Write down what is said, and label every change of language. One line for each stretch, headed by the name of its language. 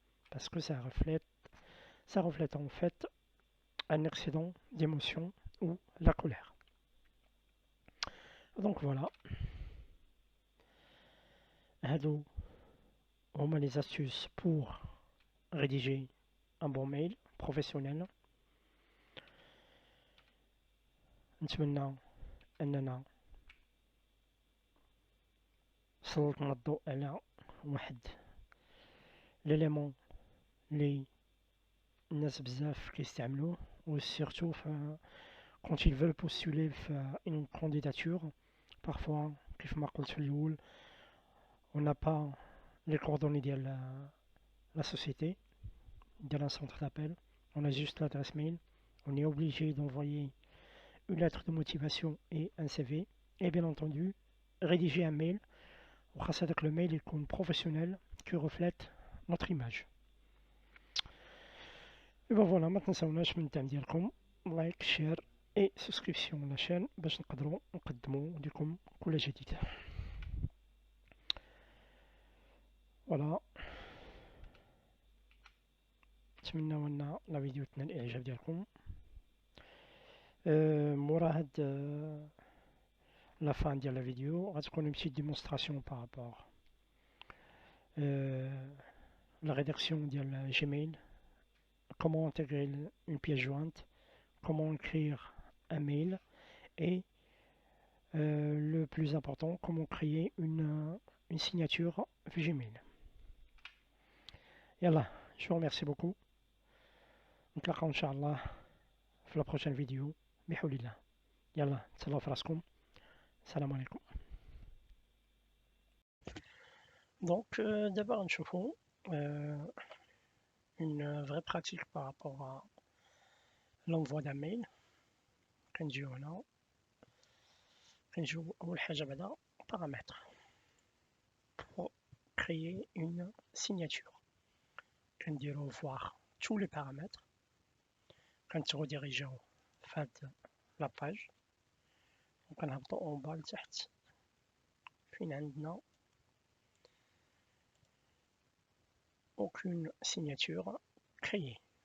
French: Parce que ça reflète en fait un excédent d'émotion ou la colère. Donc voilà.
Arabic: هادو هما
French: les astuces pour rédiger un bon mail professionnel.
Arabic: نتمنى أننا سلطنا الضوء على واحد l'élément اللي الناس بزاف كيستعملوه و
French: surtout quand ils veulent postuler une candidature. Parfois
Arabic: كيف ما قلت في الأول
French: on n'a pas les coordonnées de la société, d'un centre d'appel, on a juste l'adresse mail, on est obligé d'envoyer une lettre de motivation et un CV, et bien entendu rédiger un mail
Arabic: وخاصة هذاك
French: le mail يكون professionnel qui reflète notre image.
Arabic: Et ben voilà, ما تنساوناش من الدعم ديالكم, لايك شير
French: et souscription à la chaîne
Arabic: باش نقدروا نقدموا لكم كل جديد. فوالا, نتمنى ان لا فيديو تنال الاعجاب ديالكم. مورا هاد لا فان ديال لا فيديو غتكون
French: une petite démonstration par rapport la rédaction ديال Gmail, comment intégrer une pièce jointe, comment écrire un mail et le plus important, comment créer une signature Gmail. يلا, je vous remercie beaucoup.
Arabic: نتلاقاو ان شاء الله في la prochaine vidéo بحول الله. يلا تهلاو في راسكم, السلام عليكم.
French: Donc d'abord نشوفوا une vraie pratique par rapport à l'envoi d'un mail.
Arabic: كنجيو هنا, كنجيو أول حاجة بعدا
French: paramètres pour créer une signature.
Arabic: كنديرو
French: voir tous les paramètres,
Arabic: كنتروديريجيو فهاد لا باج وكنهبطو اون با لتحت فين عندنا
French: aucune signature créée.